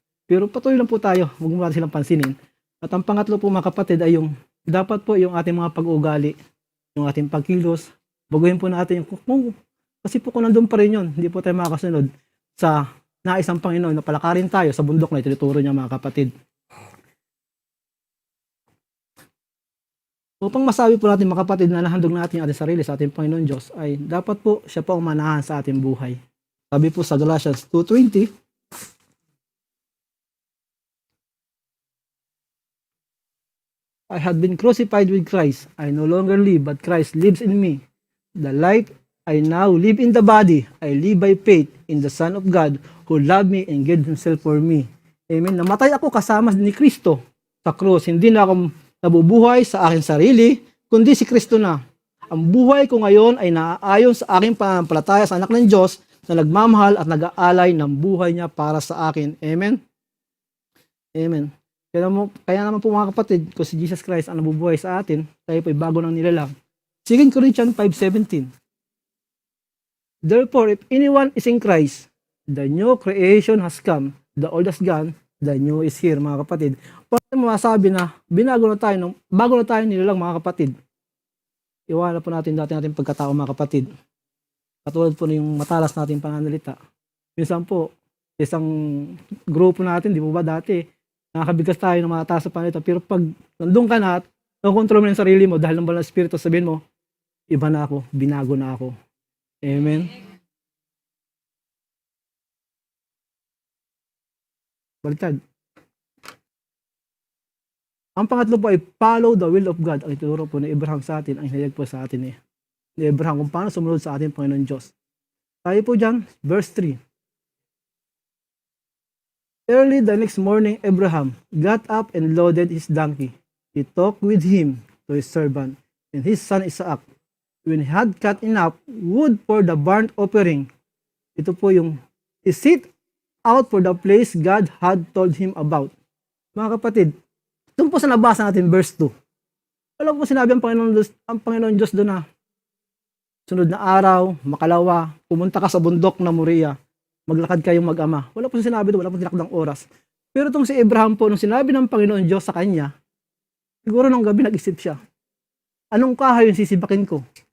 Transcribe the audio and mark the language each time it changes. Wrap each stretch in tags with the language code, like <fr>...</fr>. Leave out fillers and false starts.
<tl>Pero patuloy lang po tayo, huwag mo natin silang pansinin. At ang pangatlo po mga kapatid ay dapat po yung ating mga pag-uugali, yung ating pagkilos, baguhin po natin kasi po kung nandun pa rin yun, hindi po tayo makakasunod sa naisang Panginoon na palakarin tayo sa bundok na itinuturo niya mga kapatid. Upang masabi po natin mga kapatid na nahandog natin ang ating sarili sa ating Panginoon Diyos ay dapat po siya po ang manahan sa ating buhay. Sabi po sa</tl> <en>Galatians 2:20, I have been crucified with Christ. I no longer live, but Christ lives in me. The life I now live in the body, I live by faith in the Son of God who loved me and gave Himself for me.</en> <tl>Amen. Namatay ako kasama ni Kristo sa krus. Hindi na ako nabubuhay sa aking sarili, kundi si Kristo na. Ang buhay ko ngayon ay naaayon sa aking pananampalataya sa anak ng Diyos na nagmamahal at nag-aalay ng buhay niya para sa akin. Amen? Amen. Kaya naman po mga kapatid, kung si Jesus Christ ang nabubuhay sa atin, tayo po ay bago ng nilalang. 2 Corinthians 5:17.</tl> <en>Therefore, if anyone is in Christ, the new creation has come, the old has gone, the new is here,</en> <tl>mga kapatid. Paano masabi na bago na tayo nilalang mga kapatid? Iwanan po natin dati natin pagkatao mga kapatid. Katulad po yung matalas natin pananalita. Minsan po, isang grupo natin, di po ba dati, nakakabigas tayo ng matalas sa pananalita. Pero pag nandun ka na at nakontrol mo ng sarili mo dahil ng banal na Espiritu, sabihin mo, iba na ako, binago na ako. Amen? Baliktad. Ang pangatlo po ay</tl> <en>follow the will of God.</en> <tl>Ang ituturo po ni Abraham sa atin, ang hinayag po sa atin ni Abraham kung paano sumunod sa ating Panginoon Diyos. Tayo po dyan, verse 3.</tl> <en>Early the next morning, Abraham got up and loaded his donkey. He took with him to his servant and his son Isaac. When he had cut enough wood for the burnt offering,</en> <tl>ito po</tl> <en>he set out for the place God had told him about.</en> <tl>Mga kapatid, doon po sa nabasa natin, verse 2. Wala po sinabi ang Panginoon Diyos doon na sunod na araw, makalawa, pumunta ka sa bundok na Moriah, maglakad kayong mag-ama. Wala po sinabi doon, wala po tinakdang oras. Pero itong si Abraham po, nung sinabi ng Panginoon Diyos sa kanya, siguro nung gabi nag-isip siya, anong kahoy yung sisibakin ko?</tl>